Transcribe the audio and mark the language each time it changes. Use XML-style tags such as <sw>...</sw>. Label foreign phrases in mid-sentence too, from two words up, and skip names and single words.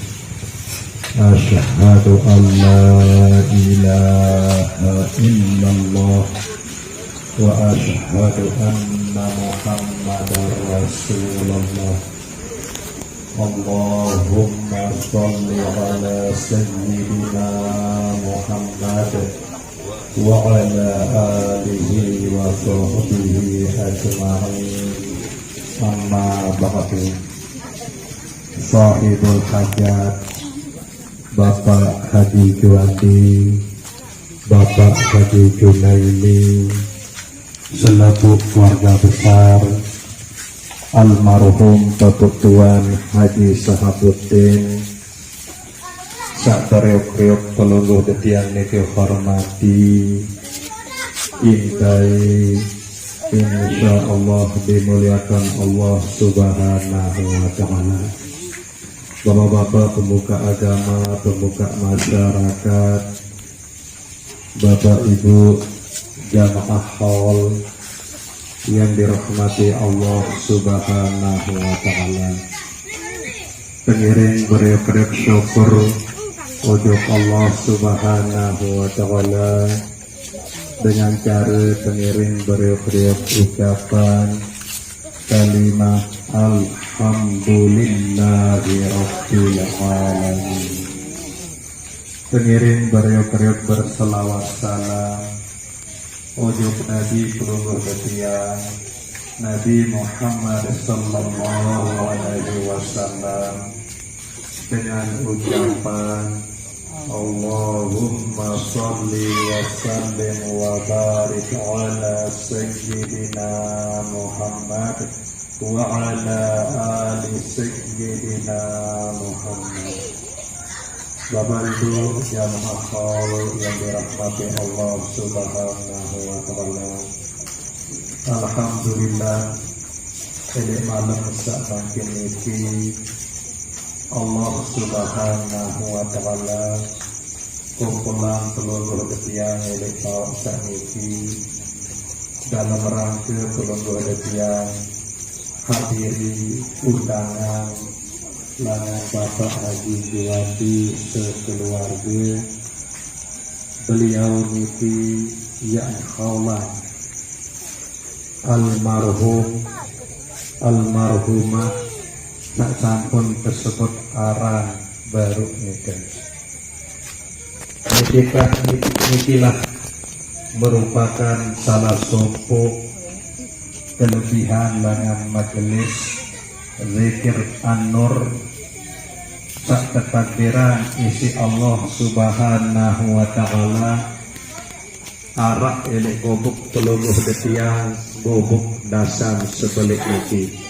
<ar>أشهد أن لا إله إلا الله وأشهد أن محمدا رسول الله. اللهم صل على سيدنا محمد وعلى آله وصحبه أجمعين. أما بعد.</ar> <id>Sahibul hajat, Bapak Haji Juwandi, Bapak Haji Junaili, selaku keluarga besar almarhum Bapak Tuan Haji Sahabuddin,</id> <sas>sakdariok-riok peluluh detiang niki hormati,</sas> <id>intai</id> <ar>إن شاء الله</ar> <id>dimuliakan</id> <ar>الله سبحانه وتعالى.</ar> <id>Bapak-bapak pemuka agama, pemuka masyarakat, Bapak Ibu jamaah haul yang dirahmati Allah</id> <ar>سبحانه وتعالى,</ar> <sas>pengiring beriak-riak syukur ujub</sas> <ar>الله سبحانه وتعالى</ar> <id>dengan cara</id> <sas>pengiring beriak-riak ucapan kalimat</sas> <ar>الحمد لله رب العالمين.</ar> <sas>Pengiring beriak-riak berselawat salam ujub Nabi peluluh detiang Nabi Muhammad</sas> <ar>صلى الله عليه وسلم</ar> <id>dengan ucapan</id> <ar>اللهم صل وسلم وبارك على سيدنا محمد وعلى آل سيدنا محمد.</ar> <id>Bapak Ibu jamaah haul yang dirahmati Allah</id> <ar>سبحانه و تعالى,</ar> <sas>alhamdulillah ini malam sak makin iki</sas> <ar>الله سبحانه وتعالى</ar> <sas>kumpulan peluluh detiang milik kau sak iki</sas> <id>dalam rangka</id> <sas>peluluh detiang hadiri undangan langan Bapak Haji Juwandi sekeluarga. Beliau niki yang khawlah almarhumah tak sampun tersebut arah baru nikah. Nikilah</sas> <id>merupakan salah satu kelebihan</id> <sas>langan majelis zikir an-nur sak ketakbiran isi</sas> <ar>الله سبحانه وتعالى</ar> <sas>arak elek gobuk peluluh detiang gobuk dasar sebelik niki</sas>